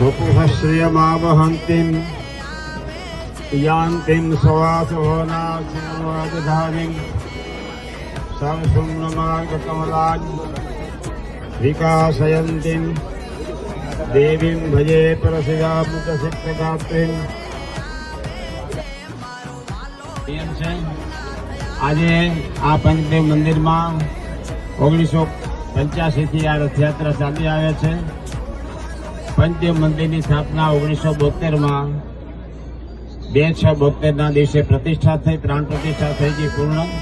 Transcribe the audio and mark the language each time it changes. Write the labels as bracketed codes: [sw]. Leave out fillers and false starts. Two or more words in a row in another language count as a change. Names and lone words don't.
[sa] वपुषश्रियमावहन्तीं यान्तीं सवासभवनाशिवराजधानीं सर्वशुम्नमार्गकमलां विकासयन्तीं देवीं भजे परसिद्धामृतसिद्धदात्रीं। [gu] આજે આ પંચદેવ મંદિરમાં 1985 થી આ રથયાત્રા ચાલી આવે છે। પંચદેવ મંદિરની સ્થાપના 1972માં 2/6/72ના દિવસે પ્રતિષ્ઠા થઈ, પ્રાણ પ્રતિષ્ઠા થઈ ગઈ પૂર્ણ।